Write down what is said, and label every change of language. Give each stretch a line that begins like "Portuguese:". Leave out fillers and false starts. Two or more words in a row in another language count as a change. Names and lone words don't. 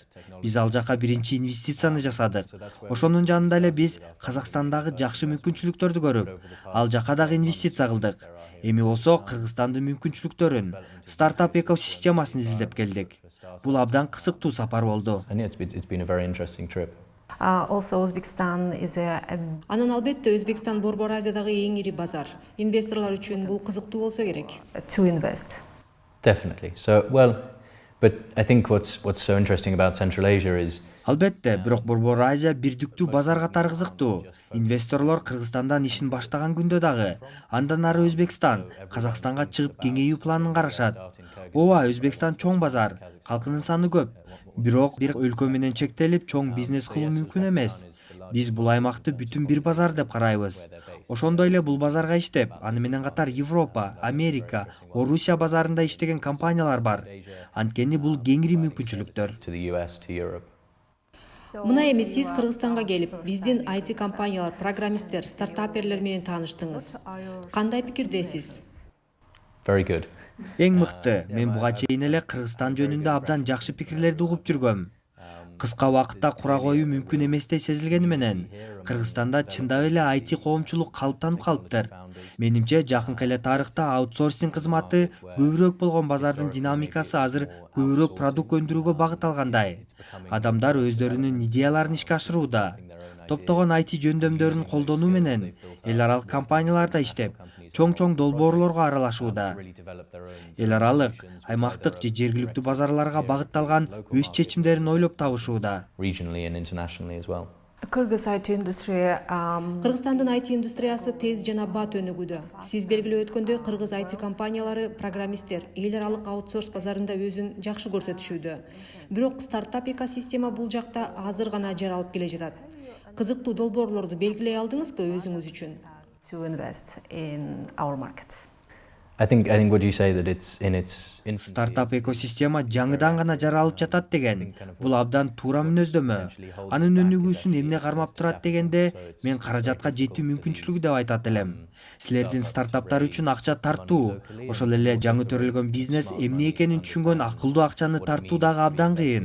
Kyrgyz: Биз ал жака биринчи инвестицияны жасадык. Ошонун жанында эле биз Казакстандагы жакшы мүмкүнчүлүктөрдү көрүп, ал жака дагы инвестиция кылдык. Эми болсо Кыргызстандын мүмкүнчүлүктөрүн, стартап экосистемасын изилдеп келдик. Бул абдан кызыктуу сапар болду.
English: And it's been a very interesting trip. Also, Uzbekistan is
Kyrgyz: Анан албетте Өзбекстан Борбор Азиядагы эң ири базар. Инвесторлор үчүн бул кызыктуу болсо керек.
English: to invest. Definitely. But I think what's so interesting about Central Asia is
Kyrgyz: Албетте, бирок Борбор Азия бирдиктүү базар катары кызыктуу. Инвесторлор Кыргызстандан ишин баштаган күндө дагы андан ары Өзбекстан, Казакстанга чыгып кеңейүү планын карашат. Ооба, Өзбекстан чоң базар, калкынын саны көп. Бирок бир өлкө менен чектелип чоң бизнес кылуу мүмкүн эмес. Биз бул аймакты бүтүн бир базар деп карайбыз. Ошондой эле бул базарга иштеп, аны менен катар Европа, Америка, Орусия базарында иштеген компаниялар бар. Анткени бул кеңири мүмкүнчүлүктөр.
English: to the US, to Europe.
Kyrgyz: Мына эми сиз Кыргызстанга келип, биздин IT компаниялар, программисттер, стартаперлер менен тааныштыңыз. Кандай пикирдесиз?
English: Very good.
Kyrgyz: Эң мыкты, мен буга чейин эле Кыргызстан жөнүндө абдан жакшы пикирлерди угуп жүргөм. Кыска убакытта кура коюу мүмкүн эместей сезилгени менен, Кыргызстанда чындап эле IT коомчулук калыптанып калыптыр. Менимче, жакынкы эле тарыхта аутсорсинг кызматы көбүрөөк болгон базардын динамикасы азыр көбүрөөк продукт өндүрүүгө багыт алгандай. Адамдар өздөрүнүн идеяларын ишке ашырууда. Топтогон IT жөндөмдөрүн колдонуу менен эл аралык компанияларда иштеп, чоң долбоорлорго аралашууда. Эл аралык, аймактык же жергиликтүү базарларга багытталган өз чечимдерин ойлоп табышууда.
English: Regionally and internationally as well. Kyrgyz IT industry.
Kyrgyz: Кыргызстандын IT индустриясы тез жана бат өнүгүүдө. Сиз белгилеп өткөндөй, кыргыз IT компаниялары, программисттер эл аралык аутсорс базарында өзүн жакшы көрсөтүшүүдө. Бирок стартап экосистема бул жакта азыр гана жаралып келе жатат. Кызыктуу долбоорлорду белгилей алдыңызбы өзүңүз үчүн?
English: To invest in our market. I think what you say that it's in its infancy.
Kyrgyz: Стартап экосистема жаңыдан гана жаралып жатат деген, бул абдан туура мүнөздөмө. Анын өнүгүүсүн эмне кармап турат дегенде, мен каражатка жетүү мүмкүнчүлүгү деп айтат элем. Силердин стартаптар үчүн акча тартуу, ошол эле жаңы төрөлгөн бизнес эмне экенин түшүнгөн акылдуу акчаны тартуу дагы абдан кыйын.